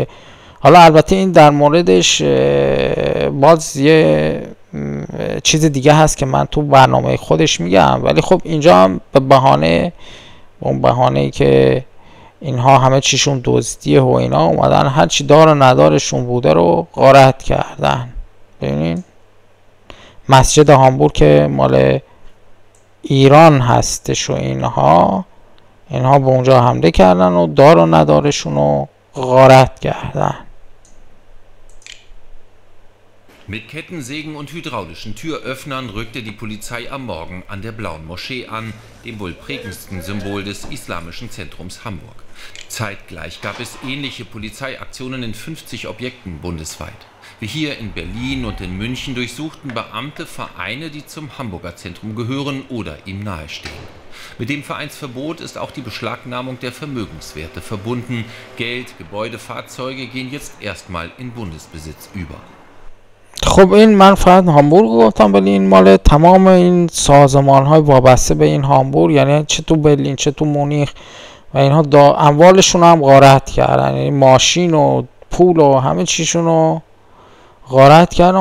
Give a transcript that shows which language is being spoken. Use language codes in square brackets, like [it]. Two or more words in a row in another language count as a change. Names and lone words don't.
[fa] حالا البته این در موردش باز یه چیز دیگه هست که من تو برنامه خودش میگم، ولی خب اینجا هم به بهانه‌ای که اینها همه چیشون دزدیه و اینا اومدن هر چی دار و ندارشون بوده رو غارت کردن. ببینین مسجد هامبورگ که مال ایران هستش و اینها به اونجا حمله کردن و دار و ندارشون رو غارت کردن. [de] Mit Kettensägen und hydraulischen Türöffnern rückte die Polizei am Morgen an der Blauen Moschee an, dem wohl prägendsten Symbol des islamischen Zentrums Hamburg. Zeitgleich gab es ähnliche Polizeiaktionen in 50 Objekten bundesweit. Wie hier in Berlin und in München durchsuchten Beamte Vereine, die zum Hamburger Zentrum gehören oder ihm nahestehen. Mit dem Vereinsverbot ist auch die Beschlagnahmung der Vermögenswerte verbunden. Geld, Gebäude, Fahrzeuge gehen jetzt erstmal in Bundesbesitz über. [fa] خب این من فقط هامبورگ گفتم، ولی این مال تمام این سازمان های وابسته به این هامبورگ، یعنی چه تو برلین چه تو مونیخ و اینها اموالشون هم غارت کردن، یعنی ماشین و پول و همه چیشون رو غارت کردن.